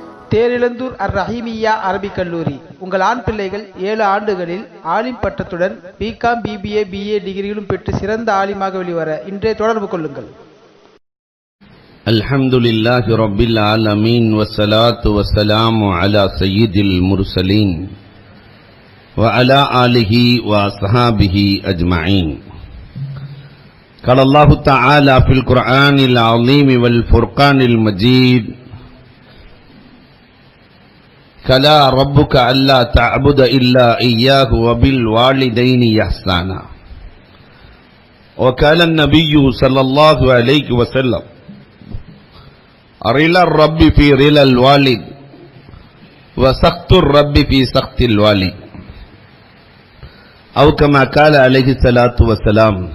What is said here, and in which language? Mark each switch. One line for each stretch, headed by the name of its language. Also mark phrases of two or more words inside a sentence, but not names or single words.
Tamil: தேரிழந்தூர் அர் ரஹீமியா அரபிக் கல்லூரி. உங்கள் ஆண் பிள்ளைகள் 7 ஆண்டுகளில் ஆலிம் பட்டத்துடன் பிகாம், பிபிஏ, பிஏ டிகிரிகளும் பெற்று சிறந்த ஆலிமாக வெளிவர இன்றே தொடர்பு கொள்ளுங்கள்.
Arabic: الحمد لله رب العالمين والصلاة والسلام على سيد المرسلين وعلى آله وأصحابه أجمعين. قال الله تعالى في القرآن العظيم والفرقان المجيد كلا ربك ألا تعبد إلا إياه وبالوالدين إحسانا. وقال النبي صلى الله عليه وسلم رضا الرب في رضا الوالد وسخط الرب في سخط الوالد أو كما قال عليه الصلاة والسلام.